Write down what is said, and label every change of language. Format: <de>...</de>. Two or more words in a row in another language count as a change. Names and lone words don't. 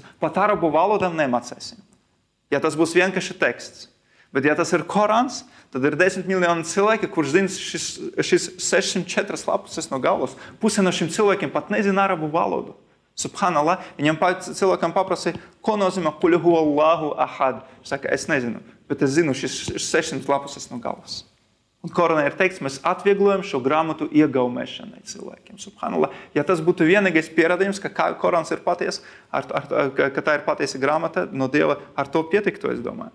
<lv>Pat arabu valodām nemācīsim. Ja tas būs vienkārši teksts. Bet ja tas ir Korāns, tad ir 10 miljoni cilvēki, kurš zina šis 604 lapuses no galvas. Puse no šiem cilvēkiem pat nezina arabu valodu. Subhanallah, viņam cilvēkam paprasīja, ko nozīmē</lv> <ar>قل هو الله أحد.</ar> <lv>Saka, es nezinu, bet es zinu šis 600 lapuses no galvas. Un Korānā ir teikts, mēs atvieglojam šo grāmatu iegaumēšanai cilvēkiem. Subhanallah. Ja tas būtu vienīgais pierādījums, ka Korāns ir paties, ka tā ir patiesa grāmata no Dieva, ar to pietiktu, es domāju.</lv>